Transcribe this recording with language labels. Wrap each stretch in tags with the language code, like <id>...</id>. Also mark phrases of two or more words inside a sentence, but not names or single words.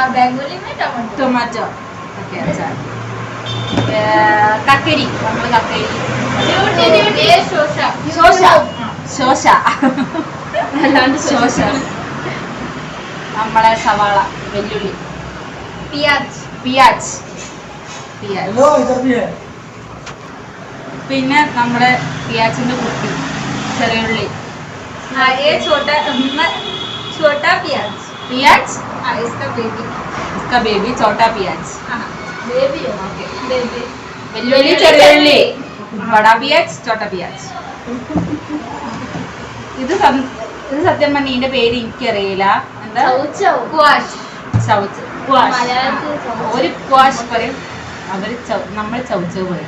<ml>ഓക്കെ, കക്കരി, നമ്മള് കക്കരി, ശോശ, അല്ലാണ്ട് ശോശ. നമ്മളെ സവാള, വെല്ലുള്ളി, പിയാജ്, പിന്നെ നമ്മുടെ പിയാജിന്റെ കുട്ടി, ചെറിയുള്ളി,</ml> <hi>पियाज, इसका बेबी छोटा पियाज,</hi> <ml>വെല്ലുള്ളി, ചെറിയുള്ളി,</ml> <hi>बड़ा प्याज, छोटा प्याज.</hi> <ml>ഇത് സത്യം പറഞ്ഞ ഇതിന്റെ പേര് എനിക്കറിയില്ല. എന്താ? ഒരു ക്വാഷ് പറയും, അവര് നമ്മൾ ചൗച്ചവ് പറയും.</ml>